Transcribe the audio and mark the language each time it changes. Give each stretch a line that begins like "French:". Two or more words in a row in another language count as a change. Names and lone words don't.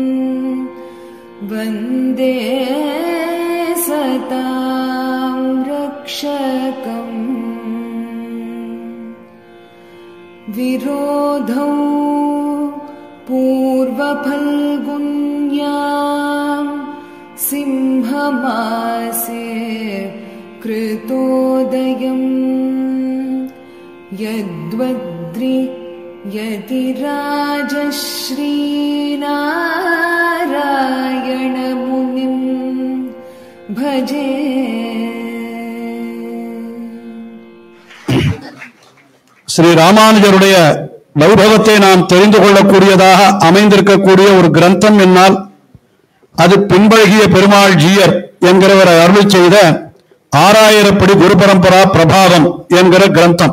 Sanskrit: वन्दे सतां रक्षकम् विरोधौ पूर्वफल्गुन्यां सिंहमासे कृतोदयम् यद्वद्रि यतिराजश्रीनारायणमुनिं भजे
Tamil: ஸ்ரீ ராமானுஜருடைய வைபவத்தை நாம் தெரிந்து கொள்ளக்கூடியதாக அமைந்திருக்கக்கூடிய ஒரு கிரந்தம் என்னால் அது பின்பழகிய பெருமாள் ஜீயர் என்கிறவரை அருளி செய்த 6000 படி குரு பரம்பரா பிரபாவம் என்கிற கிரந்தம்.